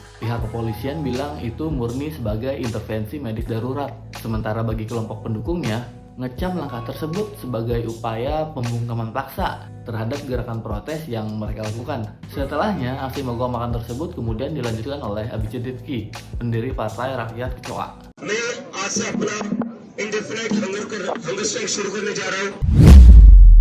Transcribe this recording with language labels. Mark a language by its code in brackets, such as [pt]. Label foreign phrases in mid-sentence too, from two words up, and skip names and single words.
[id] Pihak kepolisian bilang itu murni sebagai intervensi medis darurat. Sementara bagi kelompok pendukungnya, ngecam langkah tersebut sebagai upaya pembungkaman paksa terhadap gerakan protes yang mereka lakukan. Setelahnya, aksi mogok makan tersebut kemudian dilanjutkan oleh Abhijit Diptyque, pendiri Partai Rakyat Kecoa. [hi] मैं आज से अपना [en] indefinite hunger strike [hi] शुरू करने जा रहा हूँ।